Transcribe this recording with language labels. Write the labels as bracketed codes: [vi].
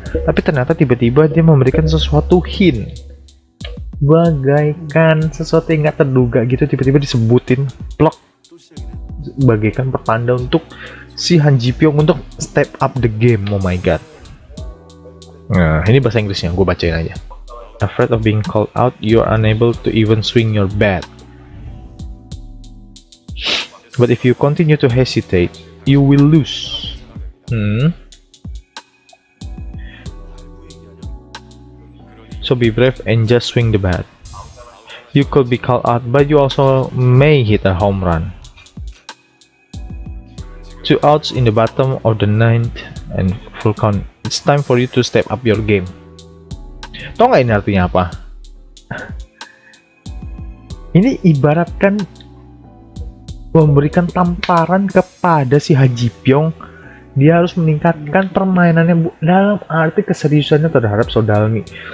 [id] Tapi ternyata tiba-tiba dia memberikan sesuatu hint, bagaikan sesuatu yang nggak terduga gitu, tiba-tiba disebutin plok, bagaikan pertanda untuk si Han Ji Pyong untuk [en] step up the game. Oh my god. [id] Nah, ini bahasa Inggrisnya, gue bacain aja. [en] Afraid of being called out, you are unable to even swing your bat. But if you continue to hesitate, you will lose. So be brave and just swing the bat. You could be called out, but you also may hit a home run. 2 outs in the bottom of the 9th and full count. It's time for you to step up your game. [id] Tau nggak ini artinya apa? Ini ibaratkan memberikan tamparan kepada si Han Ji Pyong. Dia harus meningkatkan permainannya dalam arti keseriusannya terhadap Sodalmi.